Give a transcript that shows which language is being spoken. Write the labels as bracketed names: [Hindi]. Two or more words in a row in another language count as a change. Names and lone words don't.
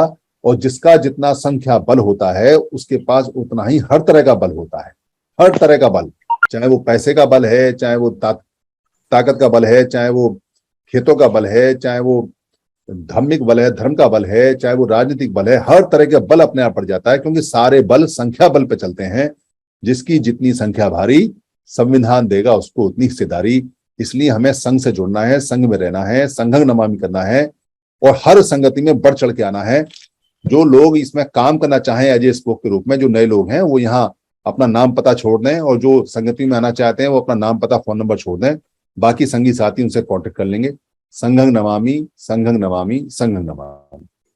[Hindi] और जिसका जितना संख्या बल होता है उसके पास उतना ही हर तरह का बल होता है, हर तरह का बल, चाहे वो पैसे का बल है, चाहे वो ताकत का बल है, चाहे वो खेतों का बल है, चाहे वो धार्मिक बल है, धर्म का बल है, चाहे वो राजनीतिक बल है, हर तरह का बल अपने आप बढ़ जाता है, क्योंकि सारे बल संख्या बल पे चलते हैं। जिसकी जितनी संख्या भारी, संविधान देगा उसको उतनी हिस्सेदारी। इसलिए हमें संघ से जुड़ना है, संघ में रहना है, [Pali] संघं नमामि [Hindi] करना है, और हर संगति में बढ़ चढ़ के आना है। जो लोग इसमें काम करना चाहें [English] as a spoke [Hindi] के रूप में, जो नए लोग हैं, वो यहाँ अपना नाम पता छोड़ दें, और जो संगति में आना चाहते हैं वो अपना नाम पता फोन नंबर छोड़ दें, बाकी संगी साथी उनसे कांटेक्ट कर लेंगे। [Pali] संघं नमामि, संघं नमामि, संघं नमामि।